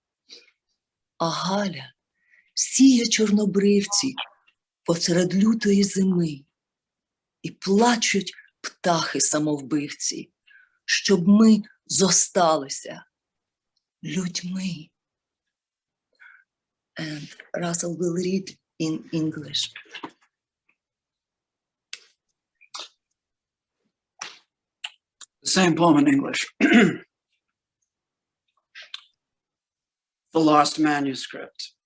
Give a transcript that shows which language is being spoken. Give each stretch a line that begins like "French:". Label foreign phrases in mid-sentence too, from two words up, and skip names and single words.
Ukrainian: А Галя сіє чорнобривці посеред лютої зими, і плачуть птахи-самовбивці, щоб ми зосталися людьми.
English: And Russell will read in English. The same poem in English. The Lost Manuscript.